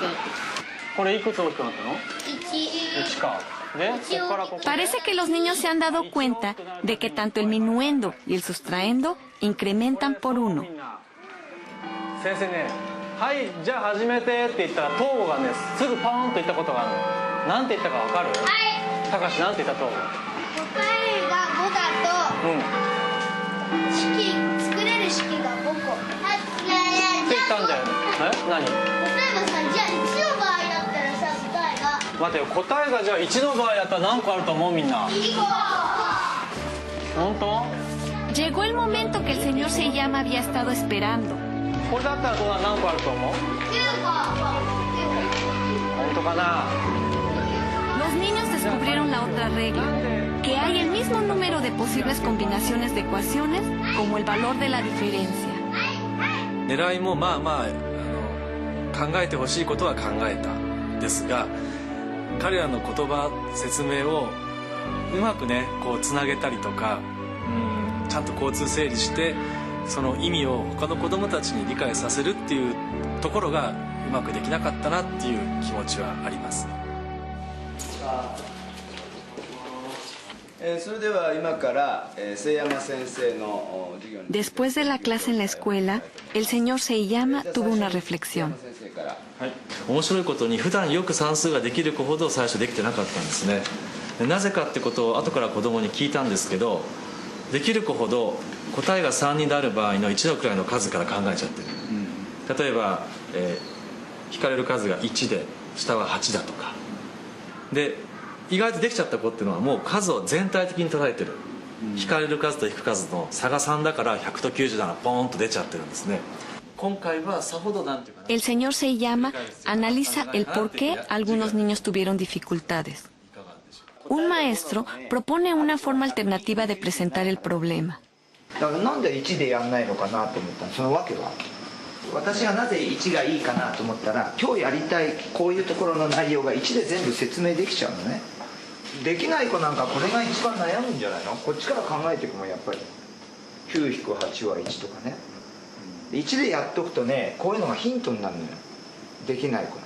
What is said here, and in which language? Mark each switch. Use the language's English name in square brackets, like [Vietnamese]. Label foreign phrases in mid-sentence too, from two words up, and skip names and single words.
[Japanese] これいくつ大きくなったの？1か。で、ここからここ。 [Spanish] Parece que los niños se han dado cuenta de que tanto el minuendo y el sustraendo incrementan por 1. [Japanese] 先生ね、はい、じゃあ始めてって言ったら東郷がね、すぐパーンと言ったことがあるの。なんて言ったかわかる？はい。高橋なんて言った東郷？答えが5だと、 式作れる式が5個。って言ったんだよね。何？例えばさ、じゃあ1の場合だったらさ、答えが待てよ、答えがじゃあ1の場合だったら何個あると思うみんな。 2個。本当？ [Spanish] Llegó el momento que el señor Seiyama había estado esperando. [Japanese] これだったらどうな、何個あると思う？ 9個。本当かな？ [Spanish] Los niños descubrieron la otra regla, que hay el mismo número de posibles combinaciones de ecuaciones como el valor de la diferencia. [Japanese] 狙いもまあまあ考えてほしいことは考えたんですが、彼らの言葉説明をうまくねこうつなげたりとか、ちゃんと交通整理してその意味を他の子どもたちに理解させるっていうところがうまくできなかったなっていう気持ちはあります。それでは今から瀬山先生の授業に。 [Spanish] Después de la clase en la escuela, el señor Seiyama tuvo una reflexión. [Japanese] はい、面白いことに普段よく算数ができる子ほど最初できてなかったんですね。なぜかってことを後から子供に聞いたんですけど、できる子ほど答えが3人である場合の1の位の数から考えちゃってる。例えば、引かれる数が1で下は8だとかで、意外とできちゃった子っていうのはもう数を全体的に捉えてる。引かれる数と引く数の差が3だから100と97ポーンと出ちゃってるんですね。今回はさほどなんていうかな。 [Spanish] El señor Seiyama analiza el por qué algunos niños tuvieron dificultades. Un maestro propone una forma alternativa de presentar el problema. [Japanese] だからなんで1でやんないのかなと思ったの。そのわけは私がなぜ1がいいかなと思ったら、今日やりたいこういうところの内容が1で全部説明できちゃうのね。できない子なんかこれが一番悩むんじゃないの。こっちから考えていくもんやっぱり 9-8 は1とかね。1でやっとくとね、こういうのがヒントになるのよ、できない子の。